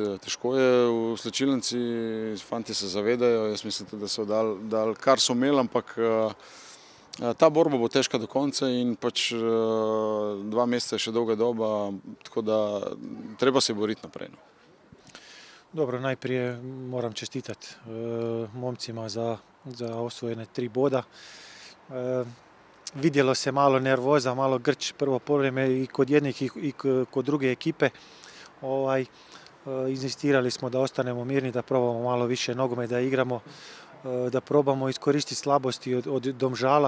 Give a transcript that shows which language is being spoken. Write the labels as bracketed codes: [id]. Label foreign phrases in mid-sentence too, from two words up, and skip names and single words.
[sl] Težko je v slačilnici, fanti se zavedajo, jaz mislim, da so dali kar so imeli, ampak ta borba bo težka do konca in pač 2 meseca je še dolga doba, tako da treba se boriti naprej. [hr] Dobro, najprije moram čestitati momcima za osvojene 3 boda. Vidjelo se malo nervoza, malo grč prvo polovreme i kod jednih i kod druge ekipe. Inzistirali smo da ostanemo mirni, da probamo malo više nogometa da igramo, da probamo iskoristiti slabosti od Domžala.